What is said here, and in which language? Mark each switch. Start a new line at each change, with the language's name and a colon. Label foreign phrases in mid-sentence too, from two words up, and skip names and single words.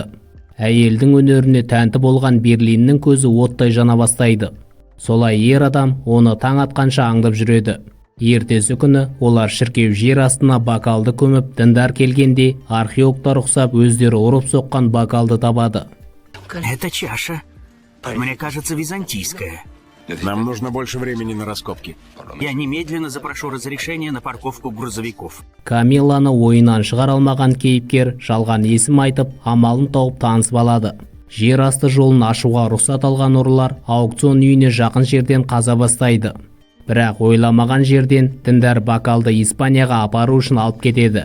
Kazakh: Әйелдің өнеріне тәнті болған Берлиннің көзі оттай жана бастайды. Солай ер адам оны таң атқанша аңдып жүреді. Ертесі күні олар шіркеу жер астына бокалды көміп, діндар келгенде археологтар ұқсап өздері ұрып соққан бокалды табады.
Russian: Это чаша. Мне кажется, византийская. Нам нужно больше времени на раскопки. Я немедленно запрошу разрешение на парковку грузовиков.
Kazakh: Камиланы ойынан шығар алмаған кейіпкер жалған есім айтып, амалын тауып танысып алады. Жер асты жолын ашуға рұқсат алған ұрылар аукцион үйіне жақын жерден қаза бастайды. Бірақ ойламаған жерден діндар бокалды Испанияға апару үшін алып кетеді.